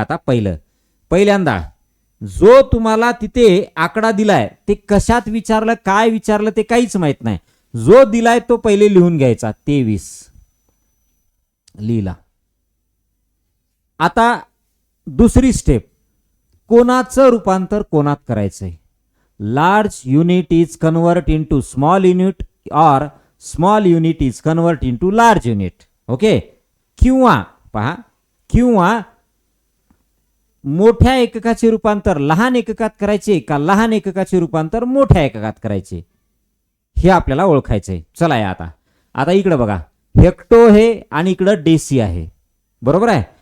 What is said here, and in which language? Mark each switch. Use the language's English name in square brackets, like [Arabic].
[Marathi] आता पहिल्यांदा जो तुम्हाला तिथे आकडा दिलाय ते कशात विचारलं, काय विचारलं ते काहीच माहित नाही. जो दिलाय तो पहिले लिहून घ्यायचा. 23 लिहिला. आता दुसरी स्टेप, कोणाचं रूपांतर कोणात करायचंय. [English] Large unit is convert into small unit और small unit is convert into large unit. Okay. [Marathi] किंवा पहा, किंवा मोठ्या एककाचे रूपांतर लहान एककात करायचे का लहान एककाचे रूपांतर मोठ्या एककात करायचे, हे आपल्याला ओळखायचंय. चला या आता इकडे बघा, हेक्टो हे आणि इकडं डेसी आहे, बरोबर आहे.